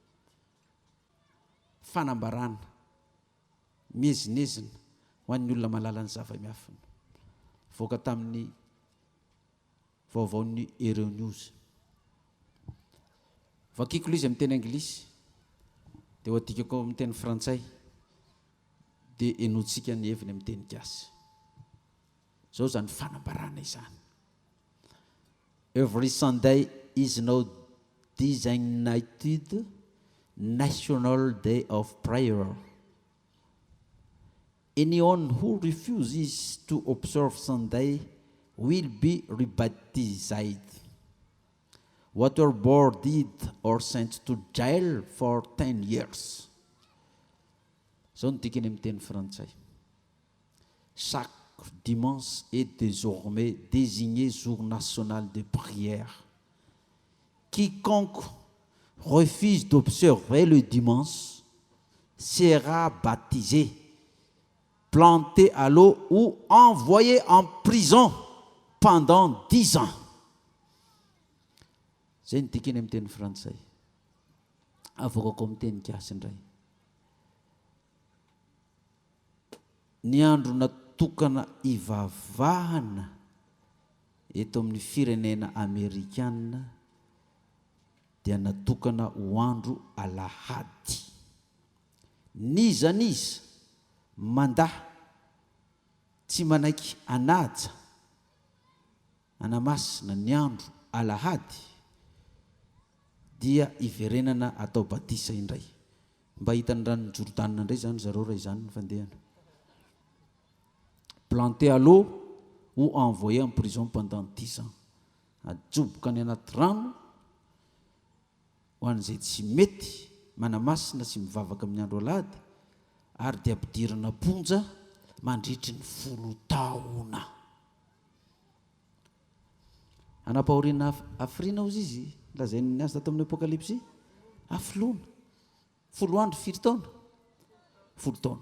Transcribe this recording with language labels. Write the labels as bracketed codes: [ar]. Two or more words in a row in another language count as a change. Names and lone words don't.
[mg] fanambarana mezinezina ho an'ny olona malala ny zava-miafina voaka tamin'ny vaovaon'ny Euronews vakiko izy amin'ny teny anglisy dia ho adikako amin'ny teny frantsay dia enotsika ny heviny amin'ny teny gasy zao zany fanambarana izany. [en] Every Sunday is no designated National Day of Prayer. Anyone who refuses to observe Sunday will be rebaptized, waterboarded, or sent to jail for 10 years. [mg] Zao no dikany amin'ny teny frantsay. [fr] Chaque dimanche est désormais désigné jour national de prière. Quiconque refuse d'observer le dimanche sera baptisé, planté à l'eau ou envoyé en prison pendant 10 ans. [mg] Zay ny dikany amin'ny teny frantsay. Avokako amin'ny teny gasy indray. Ny andro natokana ivavahana eto amin'ny firenena Amerikana dia natokana ho andro alahady. Niza mandahy tsy manaiky anaja anamasina ny andro alahady dia iverenana atao batisa indray. Mba hitany rano Jordan indray zany zareo raha izany ny fandehana. [fr] Planté à l'eau ou envoyé en prison pendant 10 ans. [mg] Ajoboka ny anaty rano ho an'izay tsy mety manamasina sy mivavaka amin'ny andro alahady, ary dia ampidirana ponja mandritry ny 10 taona. Anam-pahoriana hafirina ozy izy lazainy ny azy tato amin'ny apokalipsy hafoloana 10 andro 4 taona 10 taona.